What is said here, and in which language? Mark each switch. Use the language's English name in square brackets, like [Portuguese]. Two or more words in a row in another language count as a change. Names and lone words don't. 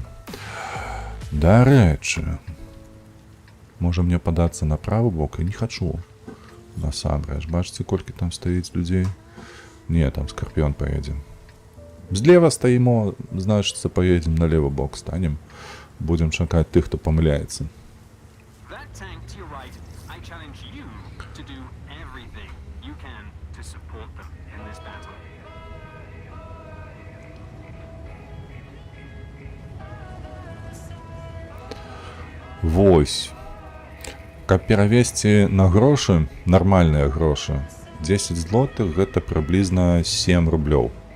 [Belarusian] Дарэчы, можа мне падацца на правы бок, і не хачу. Насамрэч, бачыце, колькі там стаіць людзей? Не, там скарпіён паедзе. Злева стаімо, значыцца, паедзем на левы бок, станем. Будем чакаць тых, хто памыляецца. [English] That tank to your right, I challenge you to do everything you can to support them in this battle. [Belarusian] Вось. Каб перавесці на грошы, нармальныя грошы, 10 злотых гэта прыблізна 7 рублёў.